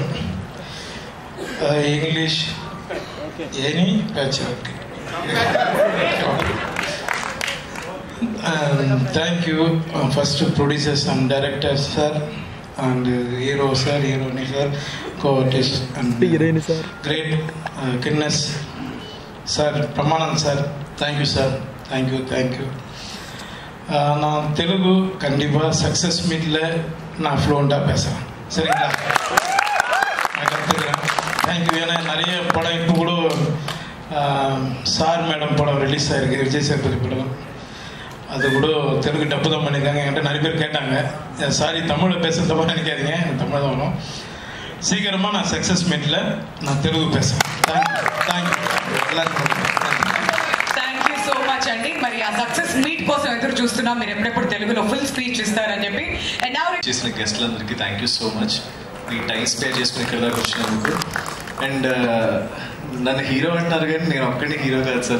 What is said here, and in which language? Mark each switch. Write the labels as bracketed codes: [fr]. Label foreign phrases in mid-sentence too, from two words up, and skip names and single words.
[en] English any patchwork. thank you first producers and directors sir and hero sir, heroine sir, co-artist and great Kinness sir, [ta] பிரமானந்த் சார். [en] thank you sir, thank you thank you. [ta] நான் தெலுங்கு கண்டிப்பாக [en] success meetil [ta] நான் ஃப்ளூவெண்ட்டாக பேசுகிறேன், சரிங்களா? நான் கற்றுக்கிறேன். தேங்க்யூ. ஏன்னா நிறைய படம் இப்போ கூட சார் மேடம் படம் ரிலீஸ் ஆகிருக்கு, விஜய் சேதுபதி படம். அது கூட தெலுங்கு டப்பு தான் பண்ணியிருக்காங்க. என்கிட்ட நிறைய பேர் கேட்டாங்க, சாரி தமிழில் பேசுகிறத மாதிரி நினைக்காதீங்க, எனக்கு தமிழ் தான் வரும். சீக்கிரமாக நான் [en] success meetil [ta] நான் தெலுங்கு பேசுகிறேன். தேங்க்யூ எல்லாருக்கும். [en] so much [te] అండి. మరి ఆ [en] success meet [te] కోసం ఎదురు చూస్తున్నాం. మీరు ఎప్పుడెప్పుడు తెలుగులో [en] full speech [te] ఇస్తారని చెప్పి. చేసిన గెస్ట్లందరికీ [en] thank you so much. [te] మీ [en] time spare [te] చేసుకుని ఇక్కడ దాకా వచ్చినందుకు. అండ్ నన్ను హీరో అంటున్నారు కానీ నేను ఒక్కడిని హీరో కాదు సార్.